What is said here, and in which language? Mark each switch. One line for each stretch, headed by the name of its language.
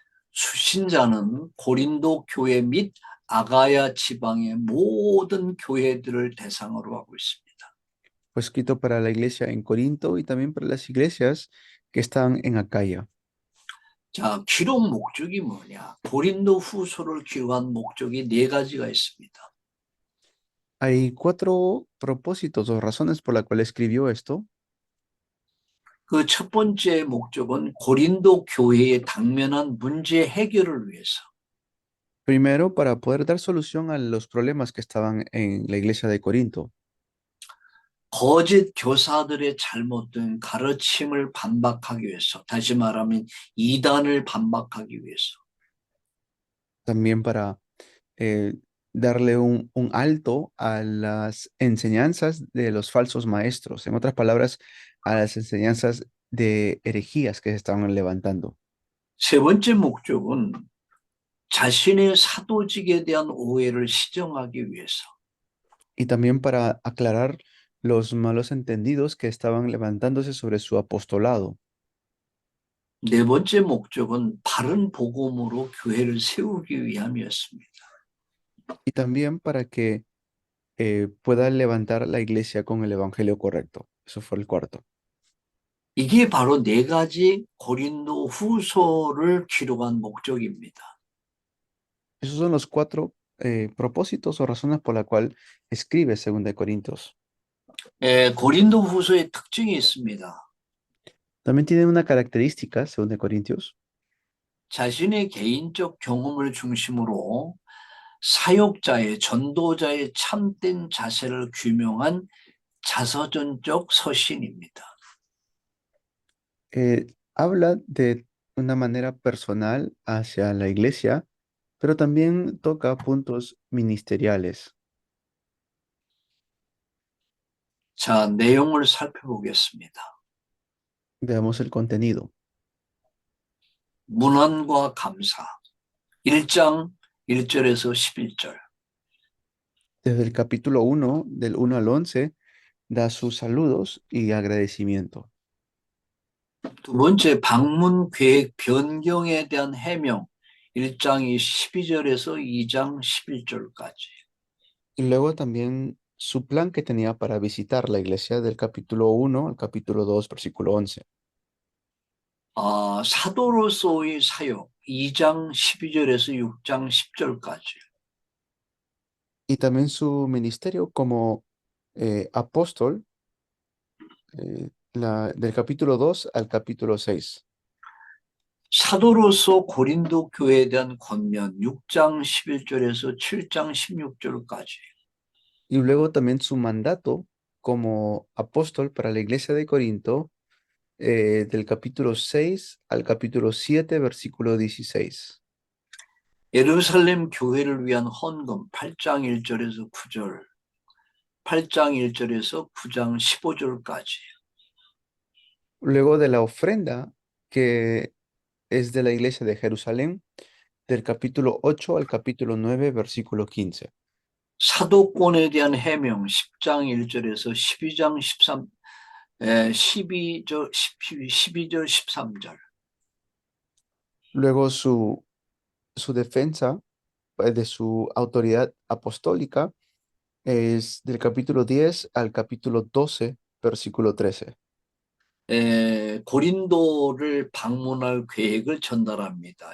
Korean: 수신자는 고린도 교회 및 아가야 지방의 모든 교회들을 대상으로 하고 있습니다.
Spanish: Fue escrito para la iglesia en Corinto y también para las iglesias que están en Acaya.
Korean: 자, 기록 목적이 뭐냐? 고린도 후서를 기록한 목적이 네 가지가 있습니다.
Spanish: Hay cuatro propósitos o razones por la cual escribió esto.
Korean: 그 첫 번째 목적은 고린도 교회에 당면한 문제 해결을 위해서.
Spanish: Primero, para poder dar solución a los problemas que estaban en la iglesia de Corinto.
Korean: 거짓 교사들의 잘못된 가르침을 반박하기 위해서, 다시 말하면 이단을 반박하기 위해서.
Spanish: También para eh, darle un alto a las enseñanzas de los falsos maestros. En otras palabras, a las enseñanzas de herejías que se estaban levantando.
Korean: 세 번째 목적은 자신의 사도직에 대한 오해를 시정하기 위해서.
Spanish: Y también para aclarar los malos entendidos que estaban levantándose sobre su apostolado.
Korean: 네 번째 목적은 바른 복음으로 교회를 세우기 위함이었습니다.
Spanish: Y también para que pueda levantar la iglesia con el evangelio correcto. Eso fue el cuarto.
Korean: 이게 바로 네 가지 고린도 후서를 기록한 목적입니다.
Spanish: Esos son los cuatro propósitos o razones por la cual escribe Segunda de Corintios.
Korean: 고린도 후서의 특징이 있습니다.
Spanish: También tiene una característica, Segunda de Corintios,
Korean: 자신의 개인적 경험을 중심으로 사역자의, 전도자의 참된 자세를 규명한 자서전적 서신입니다.
Spanish: habla de una manera personal hacia la iglesia, pero también toca puntos ministeriales.
Korean: 자, 내용을 살펴보겠습니다.
Spanish: Veamos el contenido.
Korean: 문안과 감사. 1장 1절에서 11절.
Spanish: Desde el capítulo 1, del 1 al 11, da sus saludos y agradecimiento.
Korean: 두 번째, 방문 계획 변경에 대한 해명. 1장이 12절에서 2장 11절까지.
Spanish: Y luego también su plan que tenía para visitar la iglesia del capítulo 1 al capítulo 2, versículo 11.
Korean: 사도로서의 사역. 2장 12절에서 6장 10절까지.
Spanish: Y también su ministerio como apóstol del capítulo 2 al capítulo 6.
Korean: 사도로서 고린도 교회에 대한 권면 6장 11절에서 7장 16절까지.
Spanish: Y luego también su mandato como apóstol para la iglesia de Corinto del capítulo 6 al capítulo 7, versículo 16.
Korean: 예루살렘 교회를 위한 헌금 8장 1절에서 9절, 8장 1절에서 9장 15절까지.
Spanish: Luego de la ofrenda que es de la iglesia de Jerusalén, del capítulo 8 al capítulo 9, versículo 15.
Korean: 사도권에 대한 해명 10장 1절에서 12장 13, 12절 13절.
Spanish: Luego su defensa de su autoridad apostólica es del capítulo 10 al capítulo 12, versículo 13.
Korean: 고린도를 방문할 계획을 전달합니다.